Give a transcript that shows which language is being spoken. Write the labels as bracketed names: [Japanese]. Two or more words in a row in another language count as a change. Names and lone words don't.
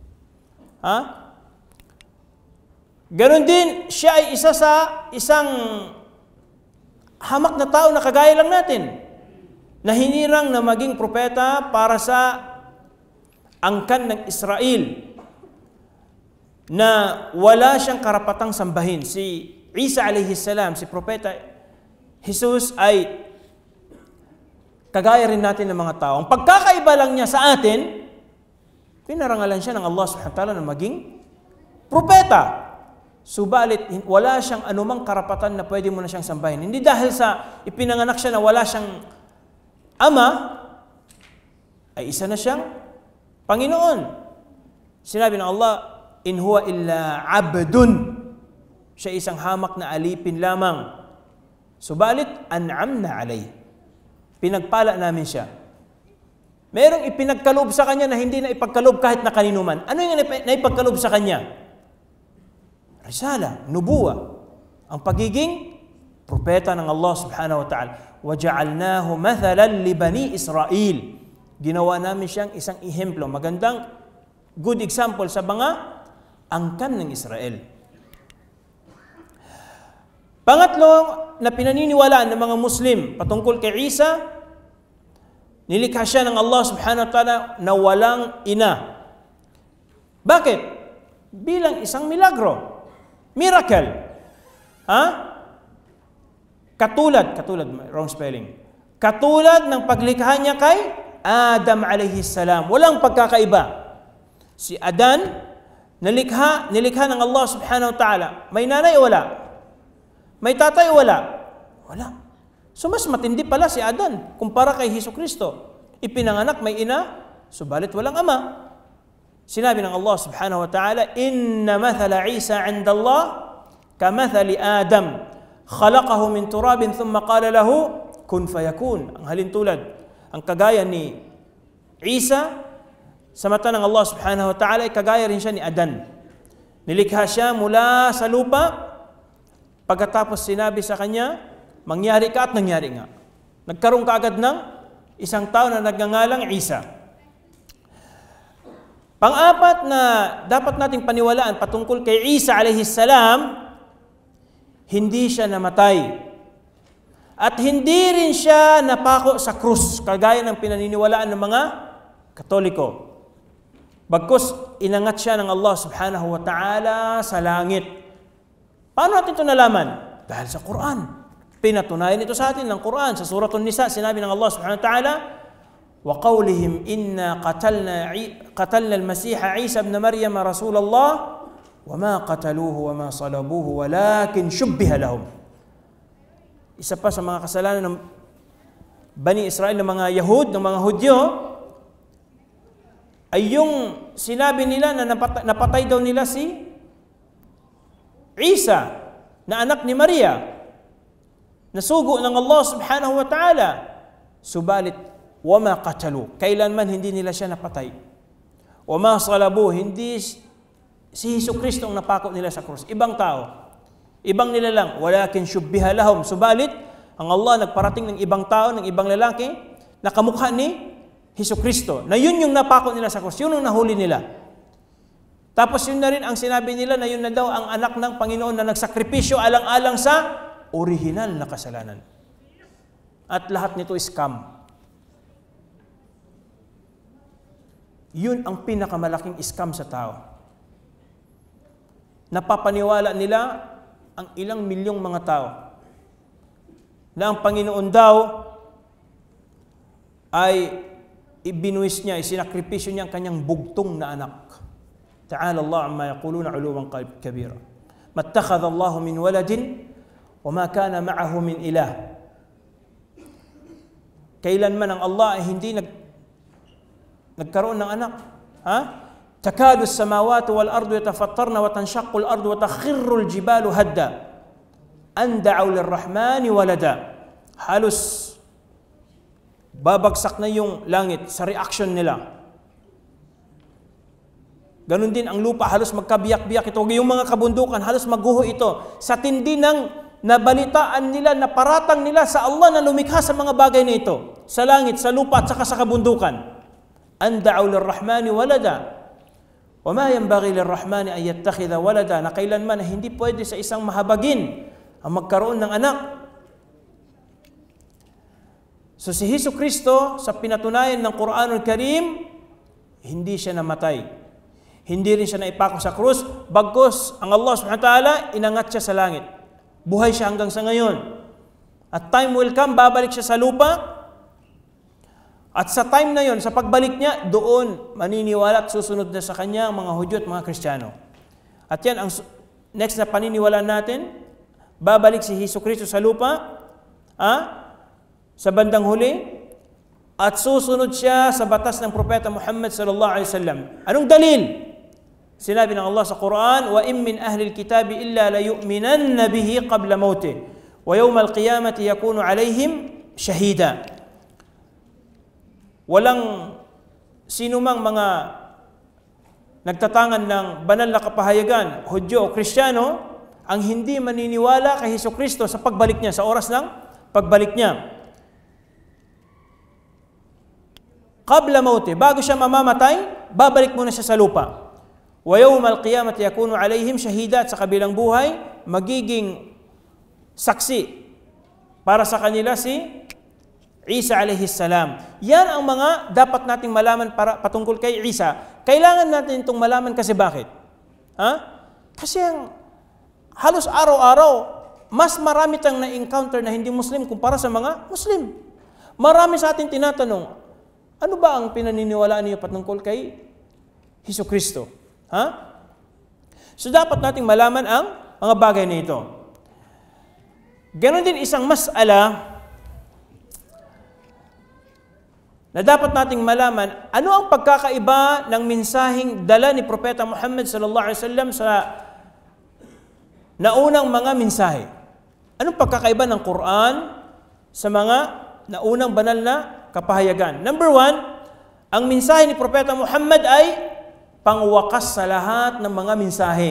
[Filipino] Ganon din, siya ay isa sa isang hamak na tao na kagaya lang natin, na hinirang na maging propeta para sa angkan ng Israel, na wala siyang karapatang sambahin. Si Isa [Arabic] عليه السلام, [Filipino] si propeta Jesus ay kagaya rin natin ng mga tao. Ang pagkakaiba lang niya sa atin, pinarangalan siya ng Allah [Arabic] سبحانه وتعالى [Filipino] na maging propeta. Subalit, wala siyang anumang karapatan na pwede mo na siyang sambahin. Hindi dahil sa ipinanganak siya na wala siyang ama, ay isa na siyang Panginoon. Sinabi ng Allah, [Arabic] إن هو إلا عبد. [Filipino] Siya isang hamak na alipin lamang. Subalit, [Arabic] أنعمنا عليه. [Filipino] Pinagpala namin siya. Merong ipinagkaloob sa kanya na hindi na ipagkaloob kahit na kanino man. Ano yung naipagkaloob sa kanya? [Arabic] رسالة، نبوة. [Filipino] Ang pagiging propeta ng Allah [Arabic] سبحانه وتعالى. وَجَعَلْنَاهُ مَثَلًا لِبَنِي إِسْرَائِيل. [Filipino] Ginawa namin siyang isang ehemplo, magandang [English] good example [Filipino] sa mga angkan ng Israel. Pangatlo na pinaniniwalaan ng mga Muslim patungkol kay Isa, nilikha siya ng Allah [Arabic] سبحانه وتعالى [Filipino] na walang ina. Bakit? Bilang isang milagro. Miracle. Katulad, [English] wrong spelling. [Filipino] Katulad ng paglikha niya kay Adam [Arabic] عليه السلام. [Filipino] Walang pagkakaiba. Si Adan, nilikha ng Allah [Arabic] سبحانه وتعالى. [Filipino] May nanay o wala? May tatay o wala? Wala. So mas matindi pala si Adan kumpara kay Hesukristo. Ipinanganak may ina, subalit walang ama. Sinabi ng [Arabic] الله سبحانه وتعالى، إن مثل عيسى عند الله كمثل آدم. خلقه من تراب ثم قال له كن فيكون. [Filipino] Ang halintulad, ang kagaya ni Isa sa mata ng Allah [Arabic] سبحانه وتعالى [Filipino] ay kagaya rin siya ni Adan. Nilikha siya mula sa lupa, pagkatapos sinabi sa kanya, mangyari ka at nangyari nga. Nagkaroon ka agad ng isang tao na nagngangalang Isa. Pang-apat na dapat nating paniwalaan patungkol kay Isa [Arabic] عليه السلام, [Filipino] hindi siya namatay. At hindi rin siya napako sa krus, kagaya ng pinaniniwalaan ng mga Katoliko. Bagkus, inangat siya ng Allah [Arabic] سبحانه وتعالى [Filipino] sa langit. Paano natin ito nalaman? Dahil sa Quran. Pinatunayan ito sa atin ng Quran. Sa Suratul Nisa, sinabi ng [Arabic] الله سبحانه وتعالى, وَقَوْلِهِمْ إِنَّا قَتَلْنَا الْمَسِيحَ عِيسَى بْنَ مَرْيَمَ رَسُولَ اللَّهِ وَمَا قَتَلُوهُ وَمَا صَلَبُوهُ وَلَكِنْ شُبِّهَ لَهُمْ. [Filipino] Isa pa sa mga kasalanan ng Bani Israel, ng mga Yahud, ng mga Hudyo, ay yung sinabi nila na napatay daw nila si Isa, na anak ni Maria, nasugo ng Allah [Arabic] سبحانه وتعالى. [Filipino] Subalit, [Arabic] وما قتلوه, [Filipino] kailanman hindi nila siya napatay. [Arabic] وما صلبوه, [Filipino] hindi si Hesukristo ang napako nila sa krus. Ibang tao, ibang nilalang, [Arabic] ولكن شبه لهم. [Filipino] Subalit, ang Allah nagparating ng ibang tao, ng ibang lalaki, na kamukha ni Hesukristo, na yun yung napako nila sa krus, yun ang nahuli nila. Tapos yun na rin ang sinabi nila na yun na daw ang anak ng Panginoon na nagsakripisyo alang-alang sa original na kasalanan. At lahat nito [English] is scam. [Filipino] Yun ang pinakamalaking scam sa tao. Napapaniwala nila ang ilang milyong mga tao na ang Panginoon daw ay ibinuwis niya, isinakripisyo niya ang kanyang bugtong na anak. [Arabic] تعالى الله عما يقولون علوا كبيرا. ما اتخذ الله من ولد وما كان معه من إله. [Filipino] Kailanman ang Allah ay hindi nagkaroon ng anak. [Arabic] تكاد السماوات والأرض يتفطرن وتنشق الأرض وتخر الجبال هدا أن دعوا للرحمن ولدا. [Filipino] Halos babagsak na yung langit sa reaction nila. Ganon din ang lupa, halos magkabiyak-biyak ito. Yung mga kabundukan, halos magguho ito. Sa tindi ng nabalitaan nila, naparatang nila sa Allah na lumikha sa mga bagay na ito. Sa langit, sa lupa, at saka sa kabundukan. [Arabic] أن دعوا للرحمن ولدا. وما ينبغي للرحمن أن يتخذ ولدا. [Filipino] Na kailanman hindi pwede sa isang mahabagin ang magkaroon ng anak. So si Hesukristo, sa pinatunayan ng Quranul Karim, hindi siya namatay. Hindi rin siya naipako sa krus, bagkus ang Allah [Arabic] سبحانه وتعالى [Filipino] inangat siya sa langit. Buhay siya hanggang sa ngayon. [English] At time will come, [Filipino] babalik siya sa lupa. At sa time na yon, sa pagbalik niya, doon maniniwala at susunod na sa kanya ang mga Hudyo at mga Kristiyano. At yan ang next na paniniwalaan natin. Babalik si Hesukristo sa lupa. Sa bandang huli, at susunod siya sa batas ng Propeta Muhammad [Arabic] صلى الله عليه وسلم. [Filipino] Anong dalil? Sinabi ng Allah sa Quran, [Arabic] وإن من أهل الكتاب إلا ليؤمنن به قبل موته ويوم القيامة يكون عليهم شهيدا. [Filipino] Walang sinumang mga nagtatangan ng banal na kapahayagan, Hudyo o Kristiyano, ang hindi maniniwala kay Hesukristo sa pagbalik niya, sa oras ng pagbalik niya. [Arabic] قبل موته, [Filipino] bago siya mamamatay, babalik muna siya sa lupa. [Arabic] ويوم القيامة يكون عليهم شهيدا, [Filipino] at sa kabilang buhay, magiging saksi para sa kanila si Isa [Arabic] عليه السلام. [Filipino] Yan ang mga dapat nating malaman para patungkol kay Isa. Kailangan natin itong malaman kasi bakit? Kasi halos araw-araw, mas marami tayong na-encounter na hindi Muslim kumpara sa mga Muslim. Marami sa atin tinatanong, ano ba ang pinaniniwalaan niyo patungkol kay Hesukristo? So dapat nating malaman ang mga bagay na ito. Ganon din isang mas'ala na dapat nating malaman, ano ang pagkakaiba ng mensaheng dala ni Propeta Muhammad [Arabic] صلى الله عليه وسلم [Filipino] sa naunang mga mensahe. Anong pagkakaiba ng Quran sa mga naunang banal na kapahayagan? Number 1, ang mensahe ni Propeta Muhammad ay pangwakas sa lahat ng mga mensahe.